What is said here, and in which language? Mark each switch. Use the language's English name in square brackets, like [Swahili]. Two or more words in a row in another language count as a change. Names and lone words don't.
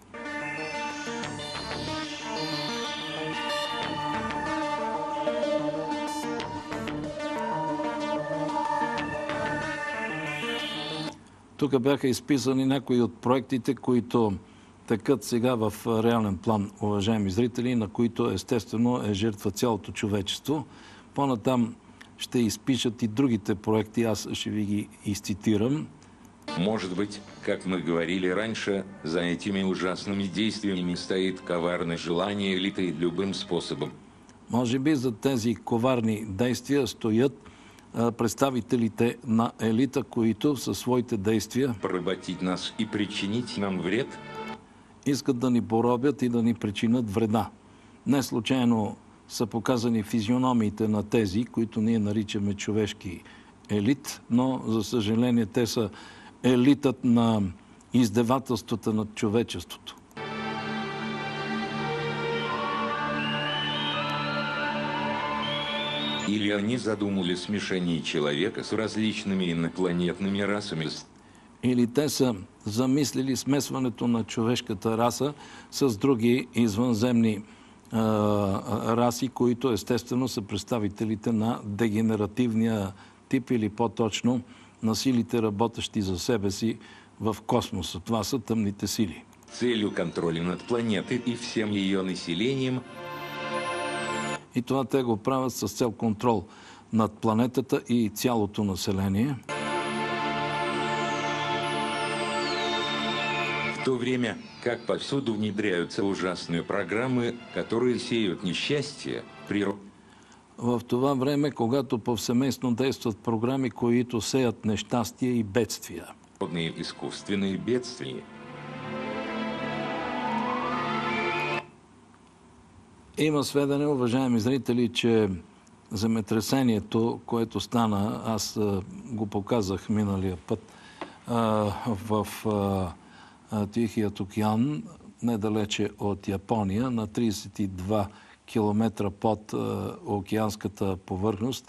[Bulgarian] Тук бяха изписани някои от проектите, които текат сега в реален план, уважаеми зрители, на които естествено е жертва цялото човечество. По-натам ще изпишат и другите проекти, аз ще ви ги изцитирам. [Russian] Может быть, как мы говорили раньше, за этими ужасными действиями стоит коварное желание элиты любым способом [Bulgarian] Може би за тези коварни действия стоят представителите на елита, които със своите действия [Russian] поработить нас и причинить нам вред. [Bulgarian] искат да ни поробят и да ни причинят вреда. Не случайно са показани физиономиите на тези, които ние наричаме човешки елит, но за съжаление те са елитът на издевателствата над човечеството. [Russian] Или они задумали смешение человека с различными инопланетными расами. [Bulgarian] Или те са замислили смесването на човешката раса с други извънземни раси, които естествено са представителите на дегенеративния тип или по-точно на силите, работещи за себе си в космоса. Това са тъмните сили. [Russian] Целью контроля над планетой и всем ее населением [Bulgarian] И това те го правят с цел контрол над планетата и цялото население. [Russian] в то время, как повсюду внедряются ужасные программы, которые сеют несчастье, [Bulgarian] В това време, когато повсеместно действат програми, които сеят нещастие и бедствия. [Russian] природные искусственные бедствия. [Bulgarian] Има сведения, уважаеми зрители, че земетресението, което стана, аз го показах миналия път в Тихият океан, недалече от Япония, на 32 км под океанската повърхност.